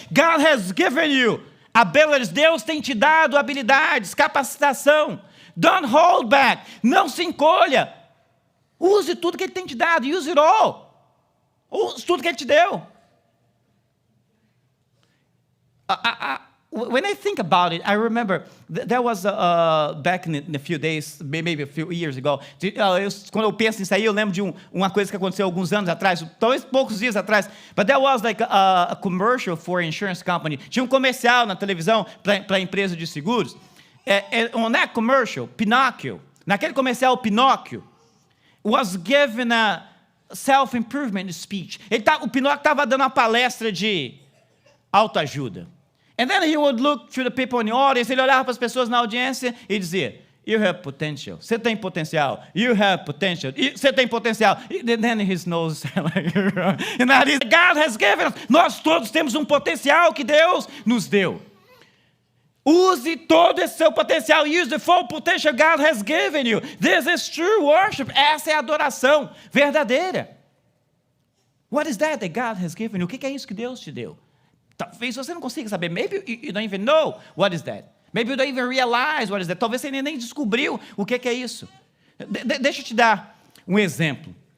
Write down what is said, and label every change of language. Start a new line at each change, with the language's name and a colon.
English: God has given you abilities.
Portuguese: Deus tem te dado habilidades, capacitação.
English: Don't hold back.
Portuguese: Não se encolha. Use tudo que Ele tem te dado.
English: Use it all.
Portuguese: Use tudo que Ele te deu.
English: When I think about it, I remember there was back in a few days, maybe a few years ago.
Portuguese: Quando eu penso nisso aí, eu lembro de uma coisa que aconteceu alguns anos atrás, talvez poucos dias atrás.
English: But there was like a commercial for an insurance company.
Portuguese: Tinha um comercial na televisão para a empresa de seguros.
English: On that commercial, Pinóquio,
Portuguese: naquele comercial,
English: Pinóquio was given a self-improvement speech.
Portuguese: O Pinóquio estava dando uma palestra de autoajuda.
English: And then he would look to the people in the audience.
Portuguese: Ele olhava para as pessoas na audiência e dizia,
English: you have potential.
Portuguese: Você tem potencial.
English: You have potential.
Portuguese: Você tem potencial.
English: And then his nose like, and that is, God has given us.
Portuguese: Nós todos temos um potencial que Deus nos deu. Use todo esse seu potencial.
English: Use the full potential God has given you. This is true worship.
Portuguese: Essa é a adoração verdadeira.
English: What is that God has given you?
Portuguese: O que é isso que Deus te deu? Talvez você não consiga saber.
English: Maybe you don't even know what is that. Maybe you don't even realize what is that.
Portuguese: Talvez você nem descobriu o que é isso. Deixa eu te dar um exemplo.